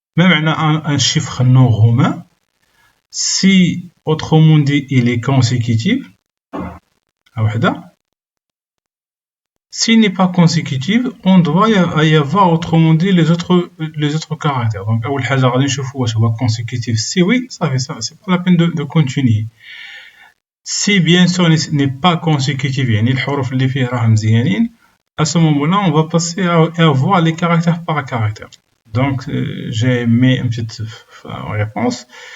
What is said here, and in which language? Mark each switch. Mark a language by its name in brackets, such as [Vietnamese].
[French] Même un chiffre non romain, si autrement dit il est consécutif, S'il n'est pas consécutif, on doit y avoir autrement dit les autres caractères. [Arabic] Donc أول حاجة غادي نشوفوا واش هو consécutif. [French] Si oui, ça fait ça, c'est pas la peine de continuer. Si bien sûr n'est pas consécutif, [Arabic] يعني الحروف اللي فيه راهم مزيانين, [French] à ce moment-là, on va passer à voir les caractères par caractère. Donc, j'ai mis une petite réponse.